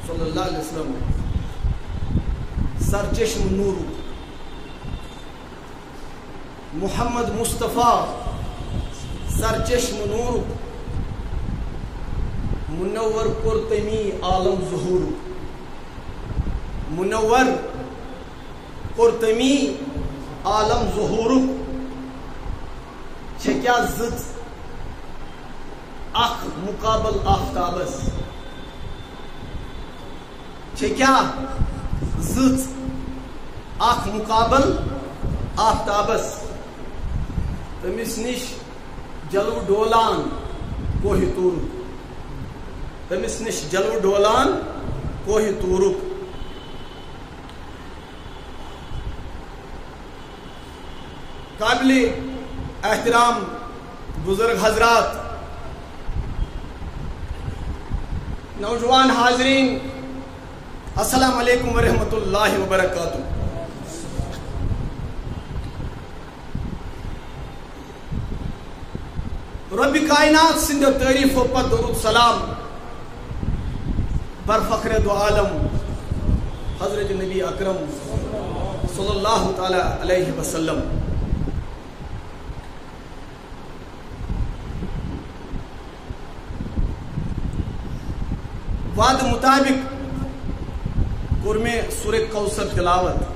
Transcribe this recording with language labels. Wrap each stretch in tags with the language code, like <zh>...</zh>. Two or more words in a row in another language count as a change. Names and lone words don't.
<ar>اللہ علیہ وسلم</ar> <ks>سرچشم نور محمد مصطفیٰ سرچشم نور منور قرطمی عالم ظہور منور قرطمی عالم ظہور کیا زد اخ مقابل آفتابس کیا زد اخ مقابل آفتابس تمس نش جلو ڈولان کوہ تورک تمس نش جلو ڈولان کوہ تورک قابل احترام بزرگ حضرات نوجوان حاضرین</ks> <ar>السلام علیکم ورحمۃ اللہ وبرکاتہ</ar> <ks>رب کائنات سند تعریف و پت درود سلام بر فخر دو عالم حضرت نبی اکرم</ks> <ar>صلی اللہ تعالی علیہ وسلم</ar> <ks>وعد مطابق کور میں سورہ کوثر تلاوت</ks>